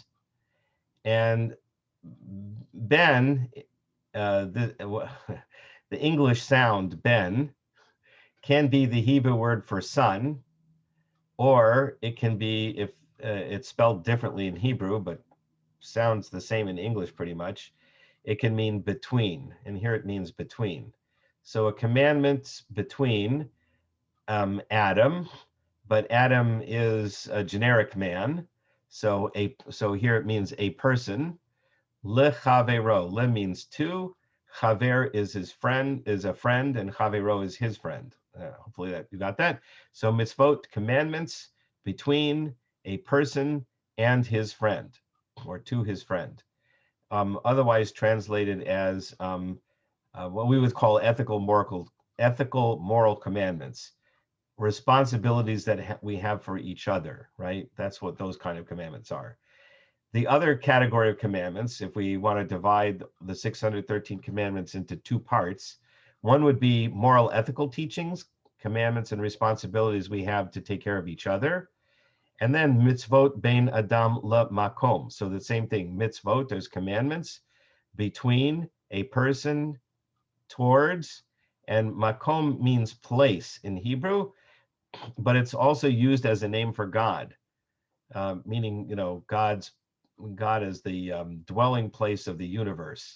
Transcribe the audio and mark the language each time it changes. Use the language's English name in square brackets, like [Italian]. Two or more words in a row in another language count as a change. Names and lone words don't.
[English] And ben, the English sound ben can be the Hebrew word for son, or it can be, if it's spelled differently in Hebrew, but sounds the same in English pretty much, it can mean between, and here it means between. So a commandment between Adam, but Adam is a generic man, so here it means a person. [Hebrew] Le chavero, [English] le means two, chaver is his friend, is a friend, and chavero is his friend. Hopefully that you got that. So mitzvot, commandments between a person and his friend, or to his friend. Otherwise translated as what we would call ethical moral commandments, responsibilities that we have for each other, right? That's what those kind of commandments are. The other category of commandments, if we want to divide the 613 commandments into two parts, one would be moral ethical teachings, commandments and responsibilities we have to take care of each other. And then [Hebrew] mitzvot bein adam la makom. [English] So the same thing, mitzvot, there's commandments between a person towards, and makom means place in Hebrew, but it's also used as a name for God, meaning, you know, God is the dwelling place of the universe.